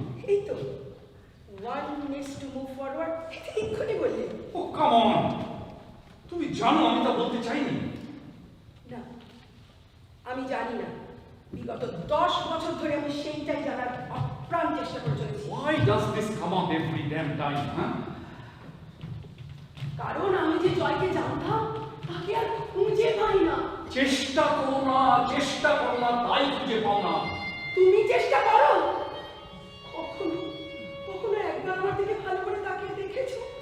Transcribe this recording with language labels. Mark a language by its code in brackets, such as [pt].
[bn] এই তো [en] one needs to move forward, [bn] এক্ষুনি বললে। [en] oh come on, [bn] তুমি জানো আমি তা বলতে চাইনি। না, আমি জানি না। বিগত 10 বছর ধরে আমি সেইটাই জানার আপ্রাণ চেষ্টা করে চলেছি। [en] Why does this come up every damn time, huh? [bn] কারণ আমি যে জয়কে জানতাম তাকে আর খুঁজে পাই না। চেষ্টা করো না, তাই খুঁজে পাও না। তুমি চেষ্টা করো। কখনো কখনো একবার আমার দিকে ভালো করে তাকিয়ে দেখেছো?